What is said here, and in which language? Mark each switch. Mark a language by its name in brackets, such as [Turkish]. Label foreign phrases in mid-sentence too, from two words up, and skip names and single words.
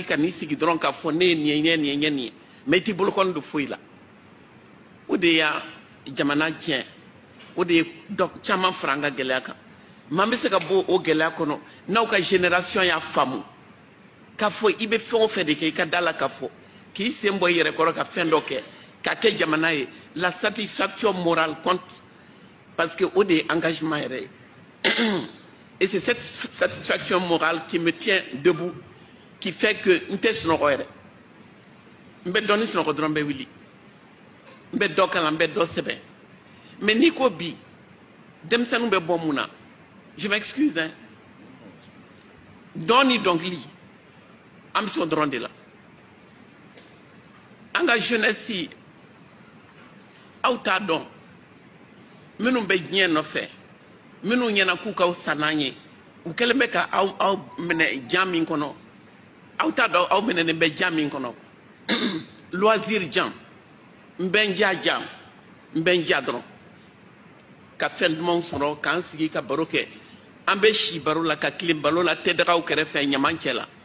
[Bambara] ka n'i sigi dɔrɔn k'a fɔ ne ye nin ye nin ye nin ye mais i t'i bolokɔni don foyi la o de y'a jamana tiɲɛ o de ye dɔ caman fara an ka gɛlɛya kan maa bɛ se ka bɔ o gɛlɛya kɔnɔ n'aw ka génération y'a faamu k'a fɔ i bɛ fɛn o fɛn de kɛ i ka da la k'a fɔ k'i sen bɔ i yɛrɛ kɔrɔ ka fɛn dɔ kɛ k'a kɛ jamana ye [French] la satisfaction morale compte parce que [Bambara] o de ye engagement yɛrɛ ye [French] et c'est cette satisfaction morale qui me tient debout qui fait que [Bambara] n tɛ sunɔgɔ yɛrɛ n bɛ dɔɔni sunɔgɔ dɔrɔn n bɛ wuli n bɛ dɔ kalan n bɛ dɔ sɛbɛn mais n'i ko bi denmisɛnninw bɛ bɔ mun na [French] je m'excuse hein [Bambara] dɔn ni dɔnkili an bɛ se o dɔrɔn de la an ka jeunesse aw t'a dɔn minnu bɛ diɲɛ nɔfɛ minnu ɲɛna k'u k'aw san n'an ye u kɛlen bɛ ka aw minɛ jan min kɔnɔ aw t'a dɔn aw minɛnen bɛ jan min kɔnɔ loisir jan n bɛ n diya jan n bɛ n diya dɔrɔn ka fɛn dumanw sɔrɔ k'an sigi ka baro kɛ an bɛ si baro la ka tilen baro la tɛdagaw kɛrɛfɛ ɲaman cɛ la